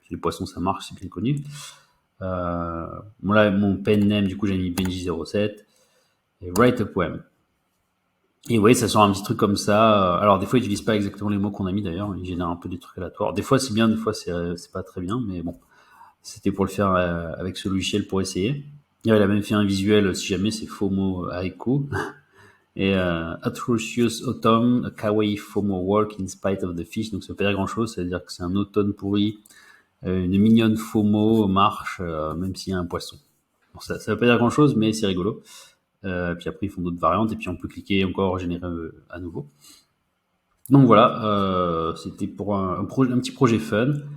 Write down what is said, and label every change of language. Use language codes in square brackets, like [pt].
[fr] Les poissons ça marche, c'est bien connu. Bon là, mon pen name, du coup j'ai mis Benji07, et [en] write a poem. [fr] Et oui, ça sort un petit truc comme ça. Alors des fois, ils n'utilisent pas exactement les mots qu'on a mis d'ailleurs. Ils génèrent un peu des trucs aléatoires. Des fois, c'est bien, des fois, c'est pas très bien. Mais bon, c'était pour le faire avec ce logiciel pour essayer. Il a même fait un visuel, si jamais, c'est FOMO Haiku. [en] Et Atrocious Autumn, a kawaii FOMO work in spite of the fish. [fr] Donc ça veut pas dire grand chose. Ça veut dire que c'est un automne pourri. Une mignonne FOMO marche, même s'il y a un poisson. Bon, ça veut pas dire grand chose, mais c'est rigolo. Puis après, ils font d'autres variantes et puis on peut cliquer encore générer à nouveau. Donc voilà, c'était pour un petit projet fun.